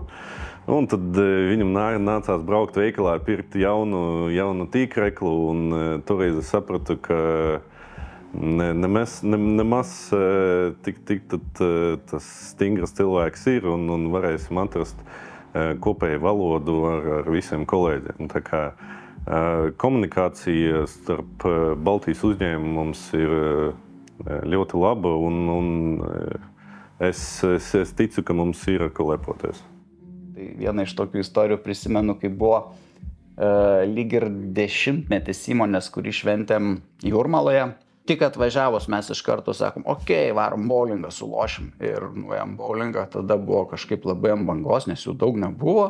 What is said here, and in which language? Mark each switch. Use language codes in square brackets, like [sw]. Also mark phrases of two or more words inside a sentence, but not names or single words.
[lv] Un tad viņam nācās braukt veikalā, pirkt jaunu tīkreklu, un toreiz es sapratu, ka nemaz tik tas stingras cilvēks ir, un varēsim atrast kopēju valodu ar visiem kolēģiem. Tā kā komunikācija starp Baltijas uzņēmumu mums ir ļoti laba, un es ticu, ka mums ir ar ko lepoties. [lt] Tai viena iš tokių istorijų prisimenu, kai buvo lyg ir 10-metis įmonės, kurį šventėm Jūrmaloje. Tik atvažiavus mes iš karto sakom, okei, varom bowlingą, sulošim. Ir nuėjom bowlingą, tada buvo kažkaip labai ant bangos, nes jų daug nebuvo.